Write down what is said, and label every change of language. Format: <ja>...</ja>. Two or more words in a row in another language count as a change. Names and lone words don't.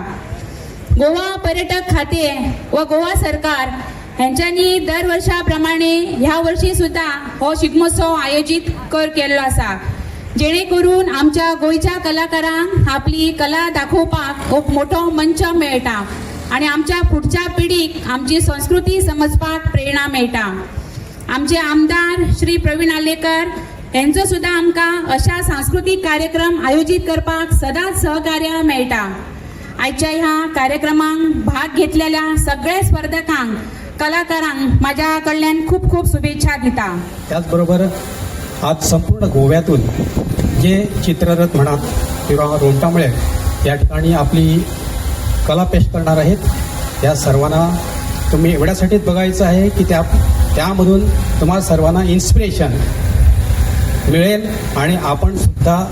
<kok>गोवा पर्यटक खाते व गोवा सरकार यांच्यानी दर वर्षाप्रमाणे ह्या वर्षी सुद्धा हो शिगमोत्सव आयोजित केल्लो आसा, जेणे करून आमच्या गोंयच्या कलाकारांक आपली कला दाखोवपाक खूप मोठो मंच मेळटा आणि आमच्या पुढच्या पिढीक आमची संस्कृती समजपाक प्रेरणा मेळटा। आमचे आमदार श्री प्रवीण आल्लेकर यांचो सुद्धा आमकां अशा सांस्कृतिक कार्यक्रम आयोजित करपाक सदांच सहकार्य मेळटा। आजच्या ह्या कार्यक्रमांक भाग घेतलेल्या सगळ्या स्पर्धकांक कलाकारांक माझ्या कडल्यान खूप खूप शुभेच्छा दिता।</kok> <mr>त्याचबरोबर आज संपूर्ण गोव्यातून जे चित्ररथ म्हणा किंवा रोमटामेळ या ठिकाणी आपली कला पेश करणार आहेत, त्या सर्वांना तुम्ही एवढ्यासाठीच बघायचं आहे की त्यामधून तुम्हाला सर्वांना इन्स्पिरेशन मिळेल आणि आपण सुद्धा</mr>